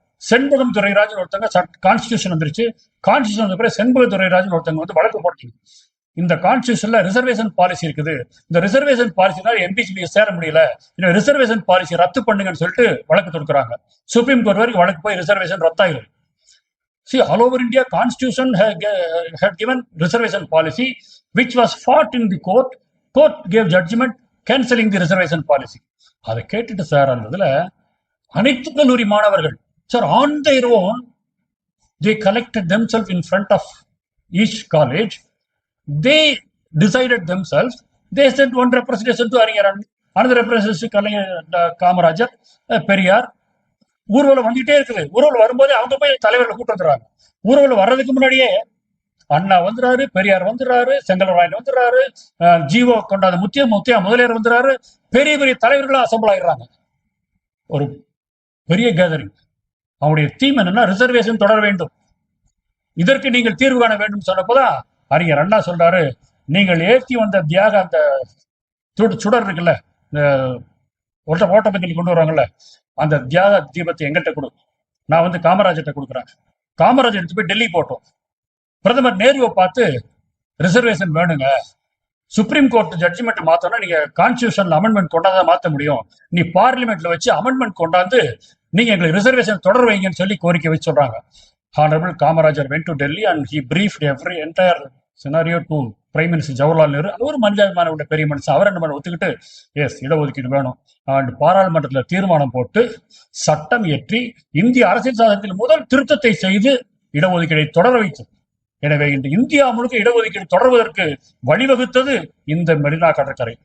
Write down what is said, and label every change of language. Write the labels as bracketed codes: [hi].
[ta] செண்பகம் துரைராஜன் ஒருத்தங்க கான்ஸ்டியூஷன் வந்துருச்சு. கான்ஸ்டியூஷன் வந்த பிறகு செண்பக துரைராஜன் ஒருத்தங்க வந்து வழக்கு போட்டு இந்த கான்ஸ்டியூஷன்ல ரிசர்வேஷன் பாலிசி இருக்குது, இந்த ரிசர்வேஷன் பாலிசினால எம்பிசிபிஎஸ் சேர முடியல, ரிசர்வேஷன் பாலிசி ரத்து பண்ணுங்கன்னு சொல்லிட்டு வழக்கு தொடுக்கிறாங்க. சுப்ரீம் கோர்ட் வரைக்கும் வழக்கு போய் reservation ரத்தாயிரும். [en] See, all over India, Constitution had given reservation policy, which was fought in the court. Court gave judgment cancelling the reservation policy. [ta] அதை கேட்டுட்டு சார் அந்த இதுல அனைத்து கல்லூரி மாணவர்கள் sir [en] on their own they collected themselves in front of each college. They decided themselves. They sent one representation to Ariyaran, another representation to Kamarajar, Periyar. [ta] ஊர்வலம் வந்துட்டே இருக்குது. ஊர்வலம் வரும்போது அவங்க போய் தலைவர்களை கூட்டு வந்துடுறாங்க. ஊர்வலம் வர்றதுக்கு முன்னாடியே அண்ணா வந்துறாரு, பெரியார் வந்துறாரு, செங்கல்வராயன் வந்துறாரு, ஜீவோ கொண்டாத முத்தியா முதலியார் வந்துறாரு, பெரிய பெரிய தலைவர்களா அசம்பிள் ஆயிடுறாங்க. ஒரு பெரிய கேதரிங். அவருடைய தீம் என்னன்னா ரிசர்வேஷன் தொடர வேண்டும், இதற்கு நீங்கள் தீர்வு காண வேண்டும் சொன்னப்போதான் அறிஞர் அண்ணா சொல்றாரு, நீங்கள் ஏற்றி வந்த தியாக அந்த சுடர் இருக்குல்ல, இந்த ஓட்டப்பந்தயத்தில் கொண்டு வருவாங்கல்ல, அந்த தியாக தீபத்தை எங்கிட்ட கொடு, நான் வந்து காமராஜர்கிட்ட கொடுக்குறேன். காமராஜர் எடுத்து போய் டெல்லி போட்டோம். பிரதமர் நேருவை பார்த்து ரிசர்வேஷன் வேணுங்க, சுப்ரீம் கோர்ட் ஜட்ஜ்மெண்ட் மாத்தணும், நீங்க கான்ஸ்டியூஷன்ல அமெண்ட்மெண்ட் கொண்டாதான் மாத்த முடியும், நீ பார்லிமெண்ட்ல வச்சு அமெண்ட்மெண்ட் கொண்டாந்து நீங்க எங்களுக்கு ரிசர்வேஷன் தொடர் வைங்கன்னு சொல்லி கோரிக்கை வச்சு சொல்றாங்க. [en] Honorable Kamarajar went to Delhi and he briefed every entire scenario to Prime Minister Jawaharlal Nehru. [ta] ஒரு மனிதாபிமான பெரிய மனுஷன், அவர் என்ன பண்ண ஒத்துக்கிட்டு எஸ் இடஒதுக்கீடு வேணும் அண்ட் பாராளுமன்றத்தில் தீர்மானம் போட்டு சட்டம் இயற்றி இந்திய அரசியல் சாசனத்தில் முதல் திருத்தத்தை செய்து இடஒதுக்கீடை தொடர வைத்தது. எனவே இந்த இந்தியா முழுக்க இடஒதுக்கீடு தொடர்வதற்கு வழிவகுத்தது இந்த மெரினா கடற்கரை.